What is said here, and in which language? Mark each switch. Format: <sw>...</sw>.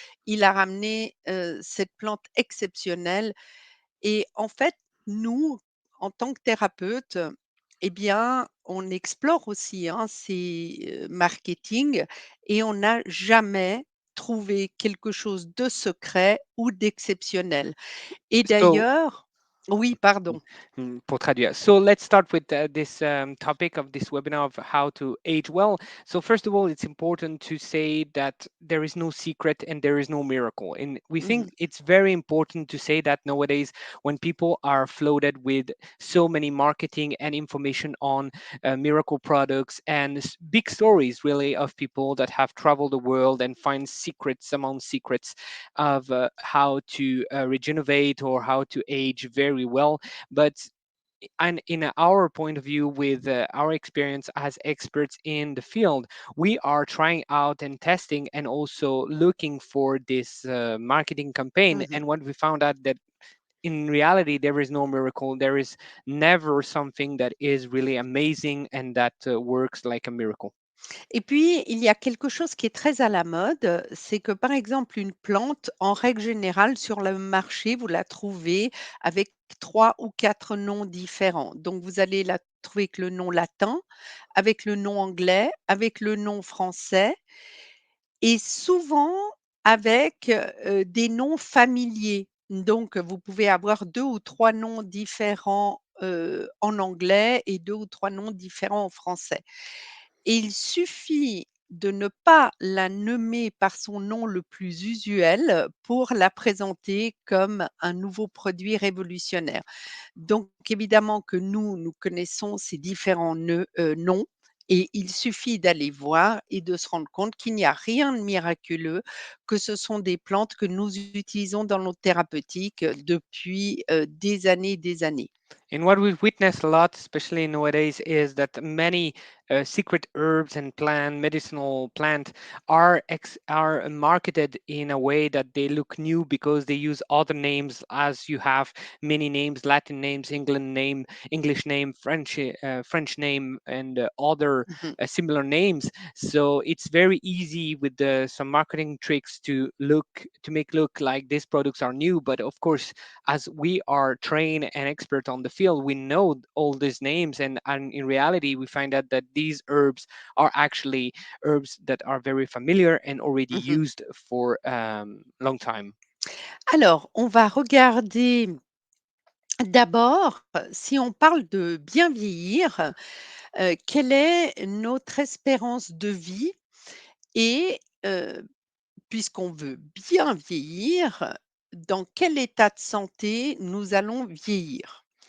<fr>Il a ramené, cette plante exceptionnelle et en fait, nous, en tant que thérapeutes, eh bien, on explore aussi, hein, ces, marketing et on n'a jamais trouvé quelque chose de secret ou d'exceptionnel et</fr> <en>So</en> <fr>d'ailleurs oui, pardon. pour traduire.</fr> <en>So let's start with this topic of this webinar of how to age well. So first of all, it's important to say that there is no secret and there is no miracle. And we Mmh. think it's very important to say that nowadays when people are flooded with so many marketing and information on miracle products and big stories really of people that have traveled the world and find secrets among secrets of how to regenerate or how to age very well. But and in our point of view with our experience as experts in the field, we are trying out and testing and also looking for this marketing campaign, Mmh. and what we found out that in reality there is no miracle, there is never something that is really amazing and that works like a miracle.</en> <fr>Et puis, il y a quelque chose qui est très à la mode, c'est que, par exemple, une plante, en règle générale, sur le marché, vous la trouvez avec 3 ou 4 noms différents. Donc vous allez la retrouver avec le nom latin, avec le nom anglais, avec le nom français et souvent avec, des noms familiers. Donc vous pouvez avoir 2 ou 3 noms différents, en anglais et 2 ou 3 noms différents en français. Et il suffit de ne pas la nommer par son nom le plus usuel pour la présenter comme un nouveau produit révolutionnaire. Donc évidemment que nous connaissons ces différents noms et il suffit d'aller voir et de se rendre compte qu'il n'y a rien de miraculeux, que ce sont des plantes que nous utilisons dans nos thérapeutiques depuis, des années et des années.</fr> <en>And what we've witnessed a lot, especially nowadays, is that many secret herbs and medicinal plant, are marketed in a way that they look new because they use other names, as you have many names, Latin names, English name, French name, and other Mmh. similar names. So it's very easy with some marketing tricks to make look like these products are new. But of course, as we are trained and expert on the field, we know all these names, and in reality, we find out that these herbs are actually herbs that are very familiar and already Mmh. used for long time.</en> <fr>Alors, on va regarder d'abord, si on parle de bien vieillir, quelle est notre espérance de vie et puisqu'on veut bien vieillir, dans quel état de santé nous allons vieillir?</fr>